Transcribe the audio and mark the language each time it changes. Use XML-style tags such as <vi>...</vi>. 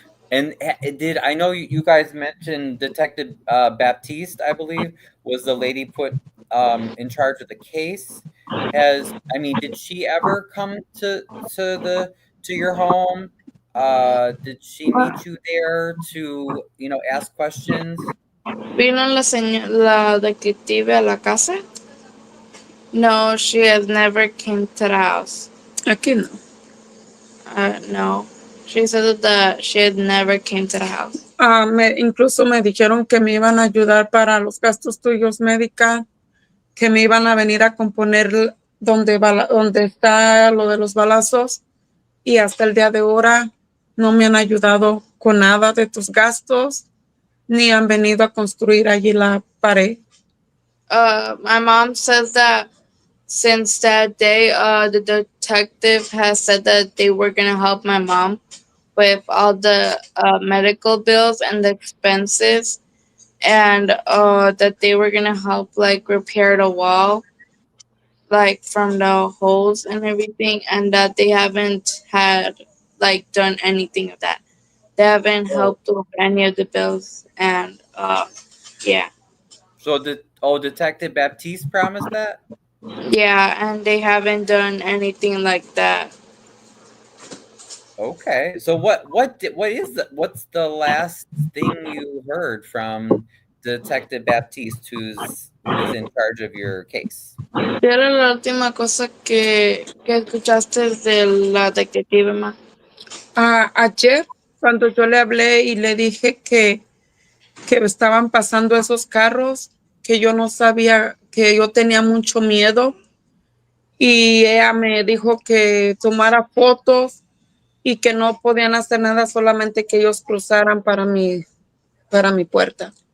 <en>And did I know you guys mentioned Detective Baptiste, I believe, was the lady put in charge of the case? Did she ever come to your home? Did she meet you there to, ask questions?</en> <es>¿Vino la detective a la casa?</es> <en>No, she has never came to the house.</en> <es>Aquí no. No.</es> <en>She said that she had never came to the house.</en> <es>Incluso me dijeron que me iban a ayudar para los gastos tuyos médicos, que me iban a venir a componer donde está lo de los balazos, y hasta el día de ahora no me han ayudado con nada de tus gastos, ni han venido a construir allí la pared.</es> <en>My mom says that since that day, the detective has said that they were going to help my mom with all the medical bills and the expenses, and that they were going to help like repair the wall, like from the holes and everything, and that they haven't had like done anything of that. They haven't helped with any of the bills, and yeah. So Detective Baptiste promised that? Yeah, and they haven't done anything like that. Okay. So what's the last thing you heard from Detective Baptiste, who's in charge of your case?</en> <es>¿Qué era la última cosa que escuchaste de la detective, ma? Ayer, cuando yo le hablé y le dije que estaban pasando esos carros, que yo no sabía, que yo tenía mucho miedo, y ella me dijo que tomara fotos y que no podían hacer nada, solamente que ellos cruzaran para mi puerta.</es>